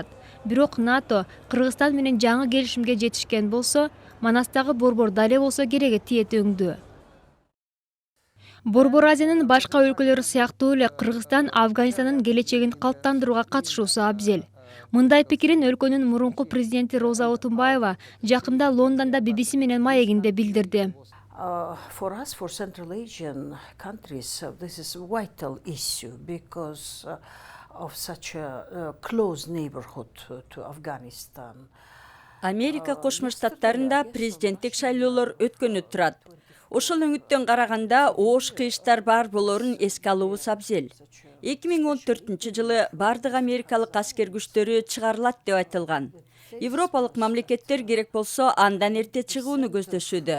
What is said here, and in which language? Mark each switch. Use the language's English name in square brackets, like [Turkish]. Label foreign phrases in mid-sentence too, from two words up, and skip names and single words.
[Kyrgyz] Бирок НАТО Кыргызстан менен жаңы келишимге жетишкен болсо, Манастагы борбор дале болсо кереги тиет өңдүү. Борбор Азиянын башка өлкөлөрү сыяктуу эле Кыргызстан Афганистандын келечегин калыптандырууга катышуусу абзел. Мындай пикирин өлкөнүн мурунку президенти Роза Отунбаева жакында Лондондо BBC менен маегинде билдирди. [English] For us, for Central Asian countries, this is a vital issue because of such a close neighborhood to Afghanistan. [Kyrgyz] Америка Кошмо Штаттарында президенттик шайлоолор өткөнү турат. Ошол өңүттөн караганда оош кыйыштар бар болорун эске алуубуз абзел. 2014 жылы бардык америкалык аскер күчтөрү чыгарылат деп айтылган. Европалык мамлекеттер керек болсо андан эрте чыгууну көздөшүүдө.